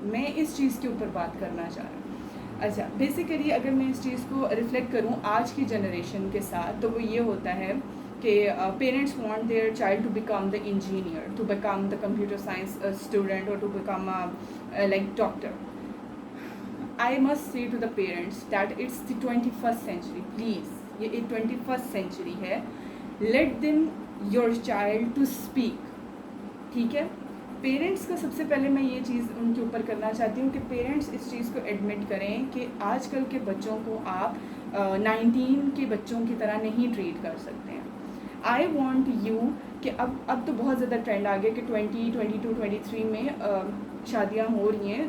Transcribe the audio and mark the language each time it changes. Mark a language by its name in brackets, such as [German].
[Hindi] मैं इस चीज़ के ऊपर बात करना चाह रहा हूँ. अच्छा, बेसिकली अगर मैं इस चीज़ को रिफ्लेक्ट करूँ आज की जनरेशन के साथ, तो वो ये होता है कि [English] Parents want their child to become the engineer, to become the computer science student और to become like doctor. I must say to the parents that it's the 21st century. Please, [Hindi] ये 21st century है. [English] Let them your child to speak. [Hindi] ठीक है. Parents का सबसे पहले मैं ये चीज़ उनके ऊपर करना चाहती हूँ कि पेरेंट्स इस चीज़ को एडमिट करें कि आजकल के बच्चों को आप 19 के बच्चों की तरह नहीं ट्रीट कर सकते हैं. [English] I want you [Hindi] कि अब तो बहुत ज़्यादा ट्रेंड आ गया कि 20, 22, 23 में शादियाँ हो रही हैं.